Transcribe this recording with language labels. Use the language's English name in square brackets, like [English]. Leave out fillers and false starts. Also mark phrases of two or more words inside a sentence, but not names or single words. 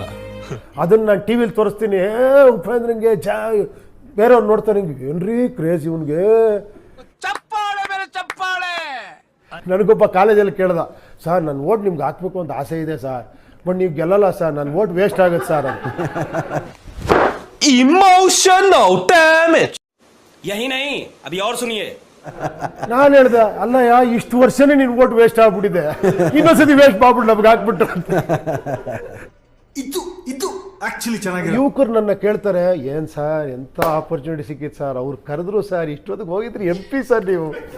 [Kannada] ಅದನ್ನ ನಾನು ಟಿವಿಲಿ ತೋರಿಸ್ತೀನಿ. ಉಪೇಂದ್ರಂಗೆ ಬೇರೆಯವ್ರು ನೋಡ್ತಾರೆ, ಏನ್ರಿ ಕ್ರೇಜ್ ಇವನ್ಗೆ. ನನಗೊಬ್ಬ ಕಾಲೇಜಲ್ಲಿ ಕೇಳ್ದ, ಸರ್ ನನ್ನ ಓಟ್ ನಿಮ್ಗೆ ಹಾಕ್ಬೇಕು ಅಂತ ಆಸೆ ಇದೆ ಸರ್, ಬಟ್ ನೀವು ಗೆಲ್ಲಲ್ಲ ಸರ್, ನನ್ನ [English] vote waste [Kannada] ಆಗುತ್ತೆ ಸರ್ ಅಂತ. [English] emotional damage [Hindi] यही नहीं, अभी और सुनिए. [Kannada] ನಾನು ಹೇಳ್ದೆ, ಅಲ್ಲಯ್ಯ ಇಷ್ಟು ವರ್ಷನೇ ನಿನ್ [English] vote waste [Kannada] ಆಗ್ಬಿಟ್ಟಿದೆ, ಇನ್ನೊಂದ್ಸತಿ ವೇಸ್ಟ್ ಮಾಡ್ಬಿಟ್ಟು ನಮ್ಗೆ ಹಾಕ್ಬಿಟ್ಟು. ಇದು ಆಕ್ಚುಲಿ ಚೆನ್ನಾಗಿದೆ. ಯುವಕರು ನನ್ನ ಕೇಳ್ತಾರೆ, ಏನ್ ಸರ್ ಎಂತ ಆಪರ್ಚುನಿಟಿ ಸಿಕ್ಕಿತ್ತು ಸರ್, ಅವ್ರು ಕರೆದ್ರು ಸರ್, ಇಷ್ಟೊತ್ತಿಗೆ ಹೋಗಿದ್ರಿ MP ಸರ್ ನೀವು.